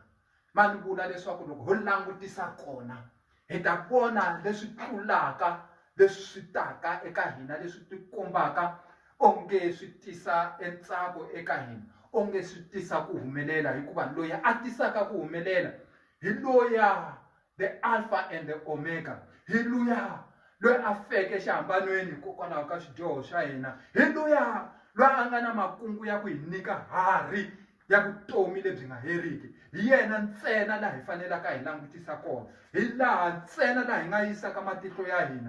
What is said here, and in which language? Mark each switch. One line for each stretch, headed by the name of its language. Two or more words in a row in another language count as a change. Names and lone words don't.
Tsonga: Ma ni vula leswaku loko ho langutisa kona hi ta vona leswi tlulaka, leswi swi taka eka hina, leswi tikombaka onge swi tisa entsako eka hina, onge swi tisa ku humelela, hikuva loyi a tisaka ku humelela hi loya the Alpha and the Omega, hi luya loyi a feke xihambanweni hikokwalaho ka swidyoho swa hina, hi luya loyi a nga na makungu ya ku hi nyika hari ya vutomi lebyi nga heriki. Hi yena ntsena laha hi fanelaka hi langutisa kona, hi laha ntsena laha hi nga yisaka matihlo ya hina.